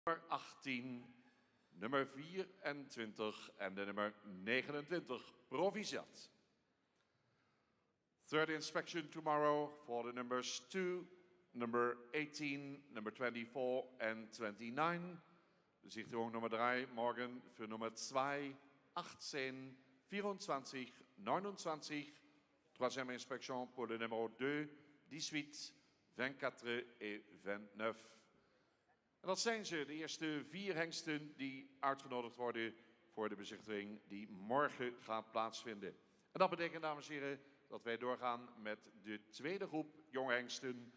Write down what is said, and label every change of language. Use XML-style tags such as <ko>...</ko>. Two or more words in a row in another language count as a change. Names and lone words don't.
<nl>nummer 18, nummer 24 en de nummer 29, Proficiat.</nl> <en>Third inspection tomorrow for the numbers 2, number 18, number 24 and 29.</en> <de>De Sichtung Nummer 3 morgen für Nummer 2, 18, 24, 29.</de> <fr>Troisième inspection pour le numéro 2, 18, 24 et 29.</fr> <nl>En dat zijn ze, de eerste 4 hengsten die uitgenodigd worden voor de bezichtiging die morgen gaat plaatsvinden. En dat betekent, dames en heren, dat wij doorgaan met de tweede groep jonge hengsten.</nl>